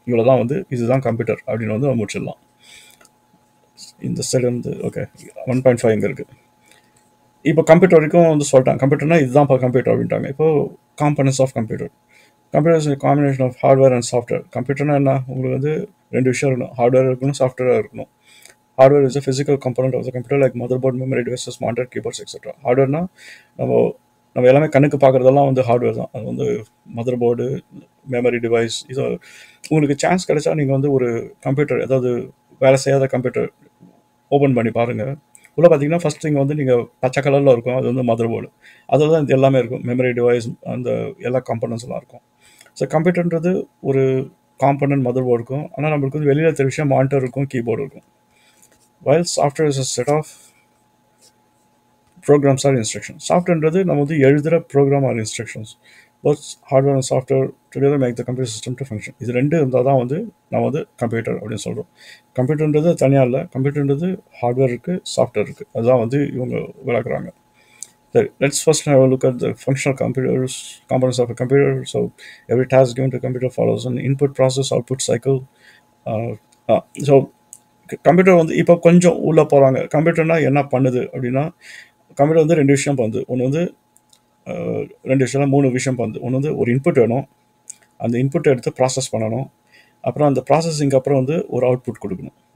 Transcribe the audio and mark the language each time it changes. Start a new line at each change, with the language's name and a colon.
Tamil: இவ்வளோ தான் வந்து இதுதான் கம்ப்யூட்டர் அப்படின்னு வந்து நம்ம முடிச்சிடலாம். இந்த சைடு வந்து ஓகே 1.5 இங்கே இருக்குது. இப்போ கம்ப்யூட்டர் வரைக்கும் வந்து சொல்லிட்டாங்க. கம்ப்யூட்டர்னா இதுதான் இப்போ கம்ப்யூட்டர் அப்படின்ட்டாங்க. இப்போது
English: Components of computer. Computer is combination of hardware and software.
Tamil: கம்ப்யூட்டர்னா என்ன, உங்களுக்கு வந்து ரெண்டு விஷயம் இருக்கணும். ஹார்ட்வேர் இருக்கணும், சாஃப்ட்வேர் இருக்கணும்.
English: Hardware is a physical component of the computer like motherboard, memory devices, monitor, keyboards, etc.
Tamil: ஹார்ட்வேர்னா நம்ம எல்லாமே கண்ணுக்கு பார்க்குறதெல்லாம் வந்து ஹார்ட்வேர் தான். அது வந்து மதர் போர்டு, மெமரி டிவைஸ். இது உங்களுக்கு சான்ஸ் கிடைச்சா நீங்கள் வந்து ஒரு கம்ப்யூட்டர், ஏதாவது வேலை செய்யாத கம்ப்யூட்டர் ஓப்பன் பண்ணி பாருங்கள். உள்ளே பார்த்தீங்கன்னா ஃபஸ்ட் திங் வந்து நீங்கள் பச்சை கலரில் இருக்கும், அது வந்து மதர் போர்டு. அதில் தான் இது எல்லாமே இருக்கும். மெமரி டிவைஸ், அந்த எல்லா காம்பனன்ட்ஸ்லாம் இருக்கும். ஸோ கம்ப்யூட்டர்ன்றது ஒரு காம்பனன்ட் மதர் போர்டு இருக்கும். ஆனால் நம்மளுக்கு வந்து வெளியில் தெரிய விஷயம் மானிட்டர் இருக்கும், கீபோர்டு இருக்கும்.
English: While software is a set of programs or instructions.
Tamil: Softwareன்றது நம்ம வந்து எழுதுகிற program R instructions.
English: both hardware and software together make the computer system to function.
Tamil: இது ரெண்டு இருந்தால் தான் வந்து நம்ம வந்து கம்ப்யூட்டர் அப்படின்னு சொல்கிறோம். கம்ப்யூட்டர்ன்றது தனியாக இல்லை, கம்ப்யூட்டர்ன்றது ஹார்ட்வேர் இருக்குது, சாஃப்ட்வேர் இருக்குது. அதுதான் வந்து இவங்க விளக்குறாங்க.
English: சரி, let's first have a look at the functional components of a computer. So every task given to a computer follows an input process output cycle.
Tamil: So computer வந்து இப்போ கொஞ்சம் உள்ளே போகிறாங்க. கம்ப்யூட்டர்னா என்ன பண்ணுது அப்படின்னா, கம்ப்யூட்டர் வந்து ரெண்டு விஷயம் பண்ணுது. ஒன்று வந்து ரெண்டு விஷயம், மூணு விஷயம் பண்ணுது. ஒன்று வந்து ஒரு இன்புட் வேணும், அந்த இன்புட்டை எடுத்து ப்ராசஸ் பண்ணணும், அப்புறம் அந்த ப்ராசஸிங்க்கு அப்புறம் வந்து ஒரு அவுட்புட் கொடுக்கணும்.